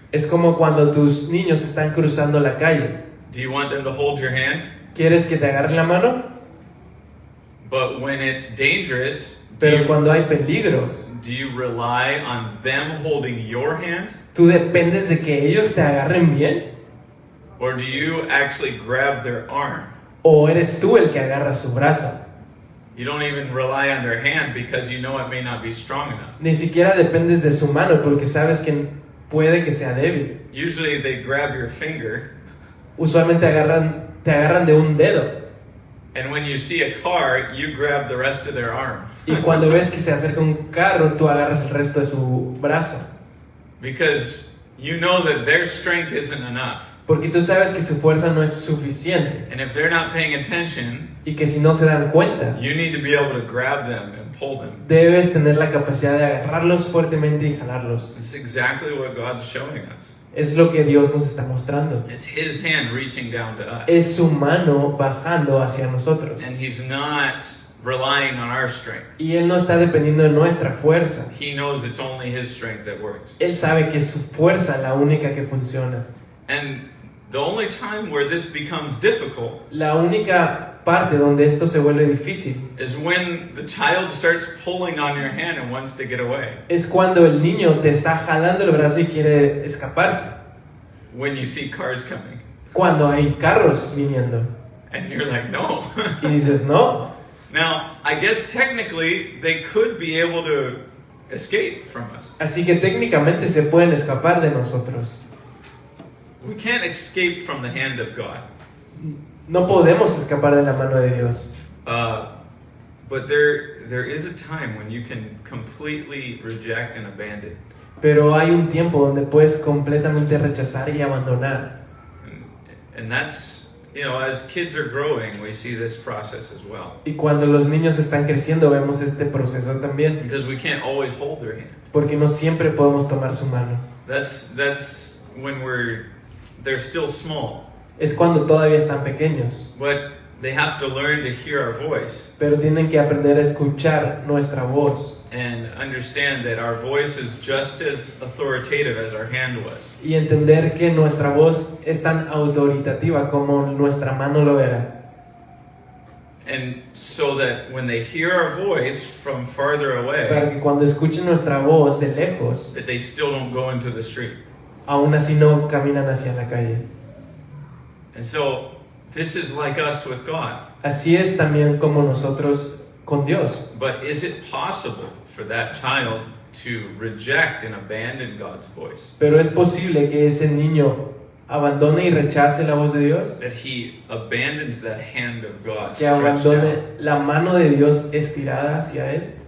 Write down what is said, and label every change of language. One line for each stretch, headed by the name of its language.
Spanish: Es como cuando tus niños están cruzando la calle.
English: Do you want them to hold your hand?
Spanish: ¿Quieres que te agarren la mano?
English: But when it's dangerous,
Spanish: Pero cuando hay peligro,
English: do you rely on them holding your hand?
Spanish: ¿tú dependes de que ellos te agarren bien?
English: Or do you actually grab their arm?
Spanish: ¿O eres tú el que agarra su brazo?
English: You don't even rely on their hand because you know it may not be strong enough.
Spanish: Ni siquiera dependes de su mano porque sabes que puede que sea débil.
English: Usually they grab your finger,
Spanish: Usualmente te agarran de un dedo.
English: and when you see a car, you grab the rest of their arm.
Spanish: Y cuando ves que se acerca un carro, tú agarras el resto de su brazo.
English: Because you know that their strength isn't enough.
Spanish: Porque tú sabes que su fuerza no es suficiente.
English: And if they're not paying attention,
Spanish: Y que si no se dan cuenta,
English: you need to be able to grab them and pull them.
Spanish: debes tener la capacidad de agarrarlos fuertemente y jalarlos.
English: It's exactly what God's showing us.
Spanish: Es lo que Dios nos está mostrando.
English: It's His hand reaching down to us.
Spanish: Es su mano bajando hacia nosotros.
English: And He's not relying on our strength.
Spanish: Y Él no está dependiendo de nuestra fuerza.
English: He knows it's only His strength that works.
Spanish: Él sabe que es su fuerza la única que funciona.
English: And the only time where this becomes difficult
Spanish: La única parte donde esto se vuelve difícil
English: is when the child starts pulling on your hand and wants to get away.
Spanish: es cuando el niño te está jalando el brazo y quiere escaparse.
English: When you see cars coming.
Spanish: Cuando hay carros viniendo.
English: And you're like, no.
Spanish: Y dices, no.
English: Now, I guess technically they could be able to escape from us.
Spanish: Así que técnicamente se pueden escapar de nosotros.
English: We can't escape from the hand of God.
Spanish: No podemos escapar de la mano de Dios.
English: But there is a time when you can completely reject and abandon.
Spanish: Pero hay un tiempo donde puedes completamente rechazar y abandonar.
English: And that's, you know, as kids are growing, we see this process as well.
Spanish: Y cuando los niños están creciendo vemos este proceso también.
English: Because we can't always hold their hand.
Spanish: Porque no siempre podemos tomar su mano.
English: That's when they're still small.
Spanish: Es cuando todavía están pequeños.
English: But they have to learn to hear our voice
Spanish: Pero tienen que aprender a escuchar nuestra voz.
English: and understand that our voice is just as authoritative as our hand was.
Spanish: Y entender que nuestra voz es tan autoritativa como nuestra mano lo era.
English: And so that when they hear our voice from farther away,
Spanish: Para que cuando escuchen nuestra voz de lejos,
English: that they still don't go into the street.
Spanish: aún así no caminan hacia la calle.
English: And so this is like us with God.
Spanish: Así es también como nosotros con Dios.
English: But is it possible for that child to reject and abandon God's voice?
Spanish: Pero es posible que ese niño abandone y rechace la voz de Dios,
English: That he abandons the hand of God
Spanish: que
English: stretched
Spanish: abandone
English: out,
Spanish: la mano de Dios estirada hacia él,